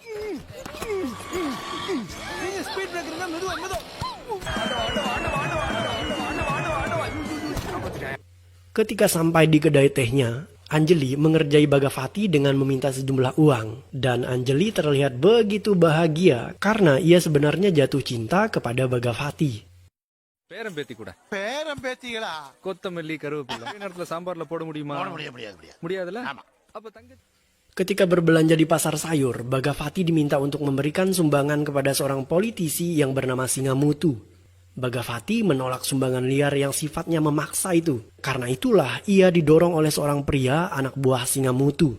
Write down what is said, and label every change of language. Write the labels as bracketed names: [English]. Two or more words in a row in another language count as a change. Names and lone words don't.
[Indonesian] Ketika sampai di kedai tehnya, Anjali mengerjai Bhagavati dengan meminta sejumlah uang. Dan Anjali terlihat begitu bahagia karena ia sebenarnya jatuh cinta kepada Bhagavati. [Tamil] பேரம்பேத்தி கூட பேரம்பேத்திகளா கொத்தமல்லி கருவேப்பிலை நேரத்துல சாம்பார்ல போட முடியுமா முடியாதுல அப்ப தங்க. [Indonesian] Ketika berbelanja di pasar sayur, Bhagavati diminta untuk memberikan sumbangan kepada seorang politisi yang bernama Singamutu. Bagavati menolak sumbangan liar yang sifatnya memaksa itu. Karena itulah ia didorong oleh seorang pria anak buah Singamutu.